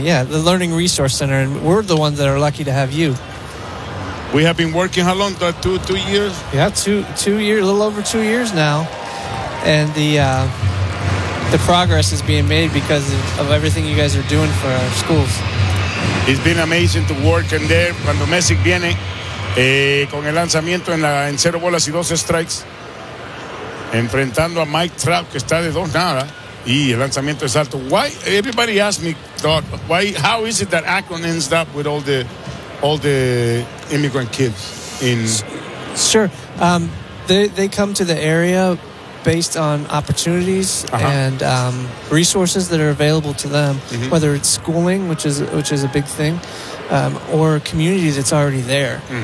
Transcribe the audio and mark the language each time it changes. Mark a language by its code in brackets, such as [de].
[en] Yeah, the Learning Resource Center, and we're the ones that are lucky to have you. We have been working how long, Doc? Two years? Yeah, two years, a little over 2 years now. And the progress is being made because of everything you guys are doing for our schools. It's been amazing to work in there. [es] Cuando Messi viene con el lanzamiento en cero bolas y dos strikes, enfrentando a Mike Trout, que está de dos nada, y el lanzamiento es alto. [en] Why, everybody asks me, Doc, why, how is it that Akron ends up with all the immigrant kids? Sure. They come to the area based on opportunities and resources that are available to them, whether it's schooling, which is a big thing, or a community that's already there.